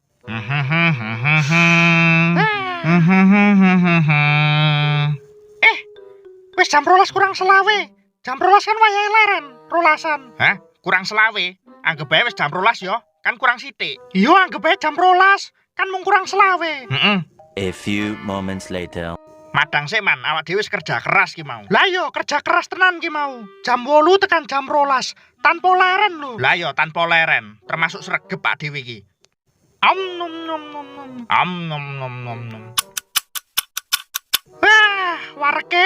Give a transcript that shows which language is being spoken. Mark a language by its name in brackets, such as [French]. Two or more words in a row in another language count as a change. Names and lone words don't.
[Javanese] Wis jam 12 kurang selawe. Jam 12 kan wayahe leren, rolasan. Hah? Kurang selawe? Anggap ae wis jam 12 yo, kan kurang sithik. Yo anggap ae jam 12. Kan mung kurang selawe. [English] A few moments later. [Javanese] Madang sik, Man, awak dhewe wis kerja keras ki mau. Lah yo kerja keras tenan ki mau. Jam 8 tekan jam 12 tanpa leren lho. Lah yo tanpa leren, termasuk sregep Pak dhewe iki. Nom. Wah, wareke.